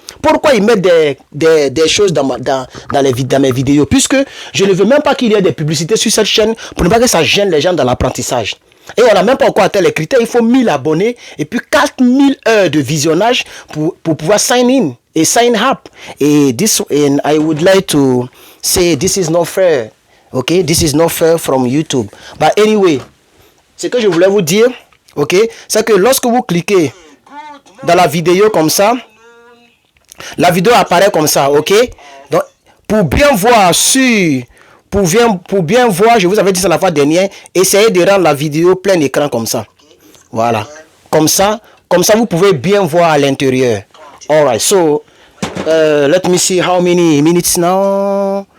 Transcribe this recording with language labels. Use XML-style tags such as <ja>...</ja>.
<fr>Pourquoi ils mettent des choses dans mes vidéos? Puisque je ne veux même pas qu'il y ait des publicités sur cette chaîne pour ne pas que ça gêne les gens dans l'apprentissage. Et on n'a même pas encore atteint les critères. Il faut 1000 abonnés et puis 4000 heures de visionnage pour pouvoir sign in et sign up.</fr> <en>And I would like to say this is not fair. Okay, this is not fair from YouTube. But anyway,</en> <fr>ce que je voulais vous dire, ok, c'est que lorsque vous cliquez dans la vidéo comme ça, la vidéo apparaît comme ça, ok. Donc, pour bien voir, je vous avais dit ça la fois dernière, essayez de rendre la vidéo plein écran comme ça. Voilà, comme ça, vous pouvez bien voir à l'intérieur.</fr> <en>Alright, so let me see how many minutes now.</en>